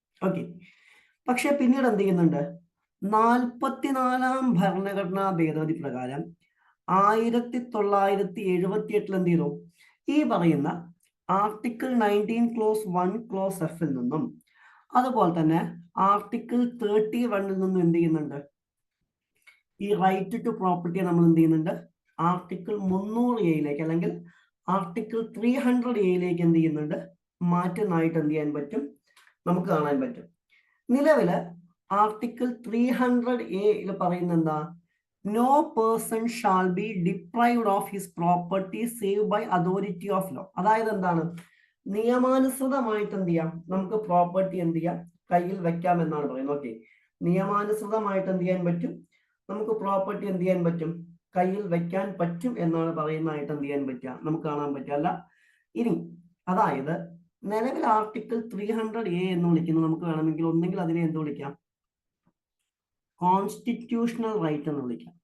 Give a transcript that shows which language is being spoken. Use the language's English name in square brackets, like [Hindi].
[Malayalam] Okay, പക്ഷെ പിന്നീട് എന്ത് ചെയ്യുന്നുണ്ട് 44ാം ഭരണഘടനാ ഭേദഗതി പ്രകാരം 1978 എന്ത് ചെയ്തു ഈ പറയുന്ന ആർട്ടിക്കിൾ 19 ക്ലോസ് 1 ക്ലോസ് എഫിൽ നിന്നും അതുപോലെ തന്നെ ആർട്ടിക്കിൾ 31 നിന്നും എന്ത് ചെയ്യുന്നുണ്ട് ഈ റൈറ്റ് ടു പ്രോപ്പർട്ടിയെ നമ്മൾ എന്ത് ചെയ്യുന്നുണ്ട് ആർട്ടിക്കിൾ 300A അല്ലെങ്കിൽ ആർട്ടിക്കിൾ 300A എന്ത് ചെയ്യുന്നുണ്ട് മാറ്റുന്നതായിട്ട് എന്ത് ചെയ്യാൻ പറ്റും നമുക്ക് കാണാൻ പറ്റും. നിലവില് ആർട്ടിക്കിൾ 300A പറയുന്ന എന്താ [English] no person shall be deprived of his property save by authority of law. [Malayalam] അതായത് എന്താണ് നിയമാനുസൃതമായിട്ട് എന്ത് ചെയ്യാം നമുക്ക് പ്രോപ്പർട്ടി എന്ത് ചെയ്യാം കയ്യിൽ വെക്കാം എന്നാണ് പറയുന്നത്. ഓക്കെ, നിയമാനുസൃതമായിട്ട് എന്ത് ചെയ്യാൻ പറ്റും നമുക്ക് പ്രോപ്പർട്ടി എന്ത് ചെയ്യാൻ പറ്റും കയ്യിൽ വെക്കാൻ പറ്റും എന്നാണ് പറയുന്നതായിട്ട് എന്ത് ചെയ്യാൻ പറ്റുക നമുക്ക് കാണാൻ പറ്റില്ല. ഇനി അതായത് നിലവിൽ ആർട്ടിക്കിൾ 300A എന്ന് വിളിക്കുന്നത് നമുക്ക് വേണമെങ്കിൽ ഒന്നെങ്കിൽ അതിനെ എന്ത് വിളിക്കാം കോൺസ്റ്റിറ്റ്യൂഷണൽ റൈറ്റ് എന്ന് വിളിക്കാം.